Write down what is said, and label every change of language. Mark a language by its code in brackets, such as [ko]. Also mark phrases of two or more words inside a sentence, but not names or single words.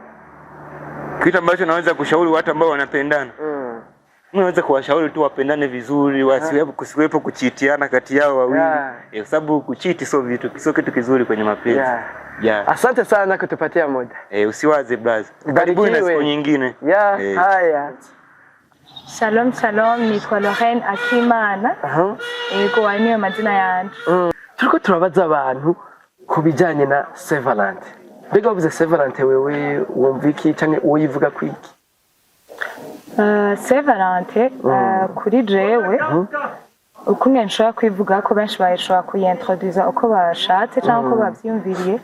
[sw] Kitu ambacho naweza kushauri watu ambao wanapendana. Mimi naweza kuwashauri tu wapendane vizuri, kusiwepo kuchitiana kati yao wawili. Kwa sababu kuchiti sio kitu kizuri kwenye mapenzi. Asante sana kutupatia muda. Usiwaze brother. Karibuni na siku nyingine. Haya. [he] Shalom shalom, [rn] nitwa Lorraine Akimana. Yego niyo mazina yanje. Turiko turabaza abantu kubijanye na Saint Valentin. Mbega uvuze Saint Valentin wewe wumva iki canke uyivuga kwiki? Saint Valentin kuri jewe ukunge nshobora kwivuga ko benshi bayishobora kuyintroduza uko bashatse cyangwa uko bavyumviriye,